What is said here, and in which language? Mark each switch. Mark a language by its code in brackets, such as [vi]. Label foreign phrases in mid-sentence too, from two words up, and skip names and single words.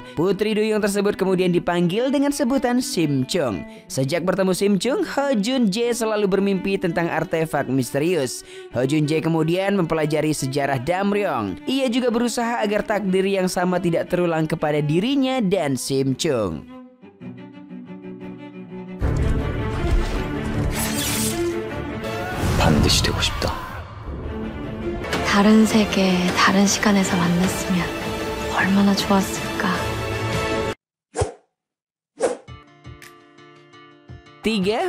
[id] Putri duyung tersebut kemudian dipanggil dengan sebutan Sim Chung. Sejak bertemu Sim Chung, Ho Jun Jae selalu bermimpi tentang artefak misterius. Ho Jun Jae kemudian mempelajari sejarah Dam Ryong. Ia juga berusaha agar takdir yang sama tidak terulang kepada dirinya dan Sim Chung. [ko] 반드시 되고 싶다. 다른 세계, 다른 시간에서 만났으면 얼마나 좋았을까. 3.